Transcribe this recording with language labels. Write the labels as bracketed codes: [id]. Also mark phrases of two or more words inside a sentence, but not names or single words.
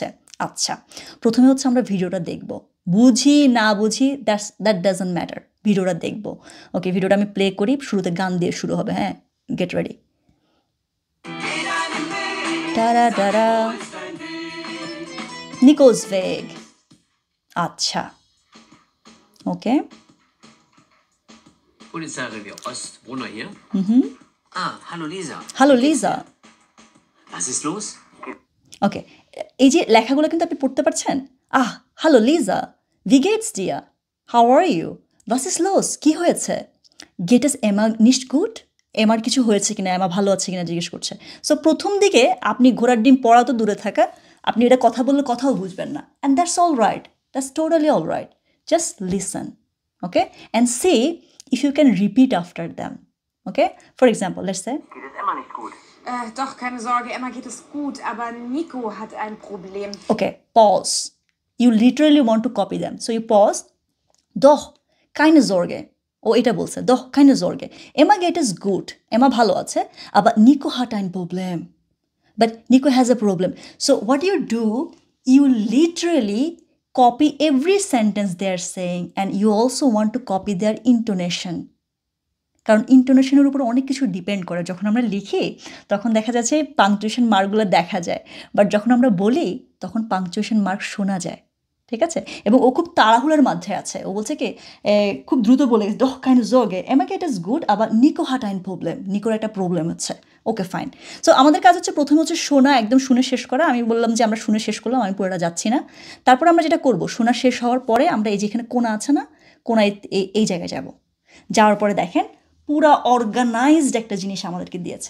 [bn] আচ্ছা, প্রথমে হচ্ছে আমরা ভিডিওটা দেখব, বুঝি না বুঝি [en] that doesn't matter, [bn] ভিডিওটা দেখব। ওকে, ভিডিওটা আমি প্লে করি, শুরুতে গান দিয়ে শুরু হবে। [en] হ্যাঁ, get ready. টারা টারা, [de] Nicos weg. [bn] আচ্ছা, ওকে। [de] Polizeirevier Ost, Brunner hier. Hallo Lisa. হ্যালো Wie geht's লিজা। dir? Was ist los? [bn] ওকে, এই যে লেখাগুলো কিন্তু আপনি পড়তে পারছেন। [de] Hallo Lisa, wie geht's dir, [en] how are you, [de] was ist los, [bn] কি হয়েছে? [de] geht es Emma nicht gut, [bn] এমার কিছু হয়েছে কিনা, এমা ভালো আছে কিনা জিজ্ঞেস করছে। সো প্রথম দিকে আপনি ঘোড়ার ডিম পড়া তো দূরে থাকা, আপনি এটা কথা বললে কথাও বুঝবেন না। [en] And that's all right, that's totally all right. Just listen, okay, and see if you can repeat after them. Okay, for example let's say [de] Geht es Emma nicht gut? Doch, keine Sorge, Emma geht es gut, aber Nico hat ein Problem. [en] Okay, pause. You literally want to copy them. So you pause. [de] Doch, keine Sorge. [bn] ও এটা বলছে, [de] doch, keine Sorge. Emma geht es gut. Emma [bn] ভালো আছে, [de] aber Nico hat ein Problem. [en] But Nico has a problem. So what you do, you literally copy every sentence they're saying, and you also want to copy their intonation. [bn] কারণ ইন্টোনেশনের উপর অনেক কিছু ডিপেন্ড করে। যখন আমরা লিখি তখন দেখা যাচ্ছে [en] punctuation markগুলো [bn] দেখা যায়, বাট যখন আমরা বলি তখন [en] punctuation mark [bn] শোনা যায়, ঠিক আছে? এবং ও খুব তাড়াহুড়োর মধ্যে আছে, ও বলছে কি খুব দ্রুত বলে [de] doch keine Sorge, Emma geht es gut, aber Nico hat ein Problem. [bn] নিকোর একটা প্রবলেম হচ্ছে। [en] okay fine. [bn] সো আমাদের কাজ হচ্ছে প্রথমে হচ্ছে শোনা, একদম শুনে শেষ করা। আমি বললাম যে আমরা শুনে শেষ করলাম, আমি পুরোটা যাচ্ছি না। তারপর আমরা যেটা করব, শোনা শেষ হওয়ার পরে আমরা এই যেখানে কোনা আছে না, কোনায় এই জায়গায় যাব। যাওয়ার পরে দেখেন পুরা অর্গানাইজড একটা জিনিস আমাদেরকে দিয়েছে।